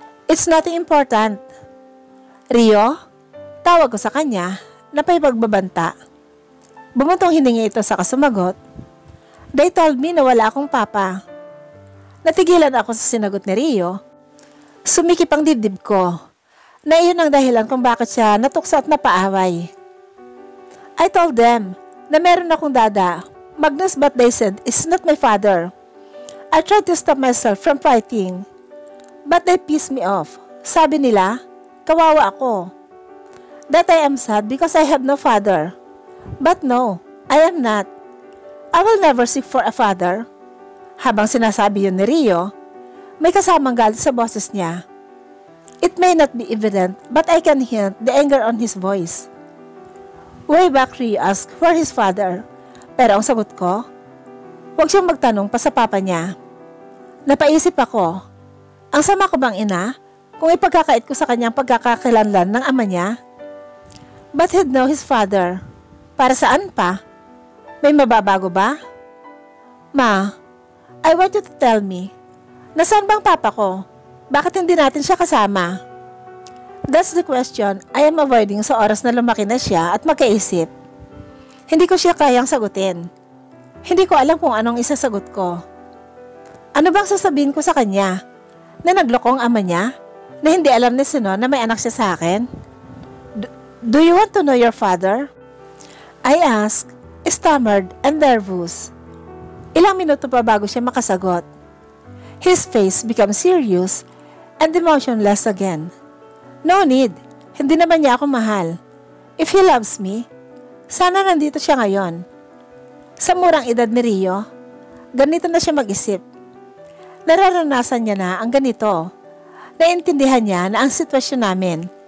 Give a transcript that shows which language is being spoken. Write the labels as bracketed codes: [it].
[en] It's nothing important. [tl] Rio, tawag ko sa kanya na pakipagbabanta. Bumuntong hiningi ito sa kasumagot. [en] They told me [tl] na wala akong papa. Natigilan ako sa sinagot ni Rio. Sumikip ang dibdib ko. Na iyon ang dahilan kung bakit siya natukso at napaaway. [en] I told them [tl] na meron akong dada, [en] Magnus, but they said it's not my father. I tried to stop myself from fighting, but they pissed me off. [tl] Sabi nila, kawawa ako. [en] That I am sad because I have no father. But no, I am not. I will never seek for a father. [tl] Habang sinasabi yun ni Rio, may kasamang galit sa boses niya. [en] It may not be evident, but I can hear the anger on his voice. Way back, Rio asked for his father. [tl] Pero ang sagot ko, huwag siyang magtanong pa sa papa niya. Napaisip ako, ang sama ko bang ina kung ipagkakait ko sa kanyang pagkakakilanlan ng ama niya? [en] But he'd know his father. [tl] Para saan pa? May mababago ba? [en] Ma, I want you to tell me, [tl] nasaan bang papa ko? Bakit hindi natin siya kasama? [en] That's the question I am avoiding [tl] sa oras na lumaki na siya at magkaisip. Hindi ko siya kayang sagutin. Hindi ko alam kung anong isasagot ko. Ano bang sasabihin ko sa kanya? Na nagloko ang ama niya? Na hindi alam ni Sinon na may anak siya sa akin? [en] Do you want to know your father? I asked, stammered and nervous. [tl] Ilang minuto pa bago siya makasagot. [en] His face became serious and emotionless again. No need. [tl] Hindi naman niya ako mahal. [en] If he loves me, [tl] sana nandito siya ngayon. Sa murang edad ni Rio, ganito na siya mag-isip. Nararanasan niya na ang ganito. Naintindihan niya na ang sitwasyon namin.